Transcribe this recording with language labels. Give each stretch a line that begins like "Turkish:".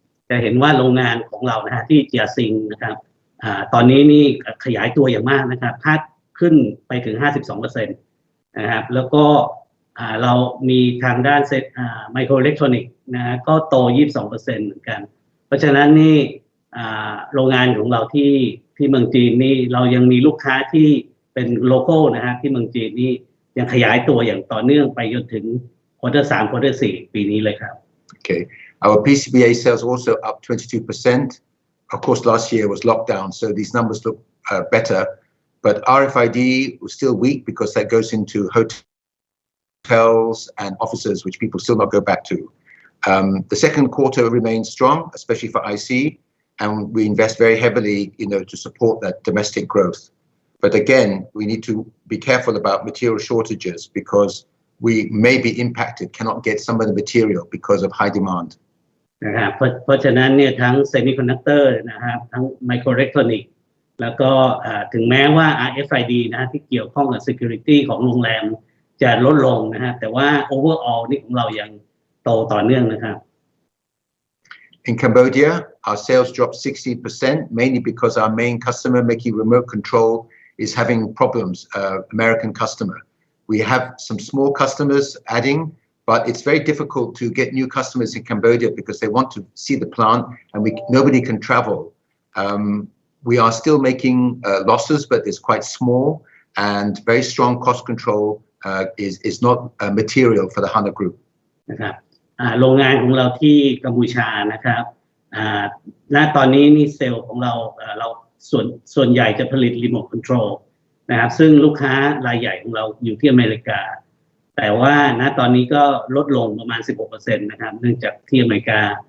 Thai: จะเห็นว่าโรงงานของเรานะฮะที่เจียซิงนะครับตอนนี้นี่ขยายตัวอย่างมากนะครับพาดขึ้นไปถึง 52% นะครับแล้วก็เรามีทางด้านไมโครอิเล็กทรอนิกส์นะฮะก็โต 22% เหมือนกันเพราะฉะนั้นนี่โรงงานของเราที่เมืองจีนนี่เรายังมีลูกค้าที่เป็นโลคอลนะฮะที่เมืองจีนนี่ยังขยายตัวอย่างต่อเนื่องไปจนถึงควอเตอร์ 3 ควอเตอร์ 4 ปีนี้เลยครับ
English: Okay, our PCBA sales also up 22%. Of course, last year was lockdown, so these numbers look better. But RFID was still weak because that goes into hotels and offices, which people still not go back to. The second quarter remains strong, especially for IC, and we invest very heavily, to support that domestic growth. But again, we need to be careful about material shortages because we may be impacted, cannot get some of the material because of high demand.
Thai: นะครับเพราะฉะนั้นเนี่ยทั้ง Semiconductor นะครับทั้ง Microelectronics แล้วก็ถึงแม้ว่า RFID นะฮะที่เกี่ยวข้องกับ security ของโรงแรมจะลดลงนะฮะแต่ว่า overall นี่ของเรายังโตต่อเนื่องนะครับ
English: In Cambodia, our sales dropped 16%, mainly because our main customer making remote control is having problems, American customer. We have some small customers adding, but it's very difficult to get new customers in Cambodia because they want to see the plant and nobody can travel. We are still making losses, but it's quite small and very strong cost control is not material for the HANA group.
Thai: นะครับโรงงานของเราที่กัมพูชานะครับณตอนนี้นี่เซลล์ของเราส่วนใหญ่จะผลิตรีโมทคอนโทรลนะครับซึ่งลูกค้ารายใหญ่ของเราอยู่ที่อเมริกาแต่ว่าณตอนนี้ก็ลดลงประมาณ 16% นะครับเนื่องจากที่อเมริกา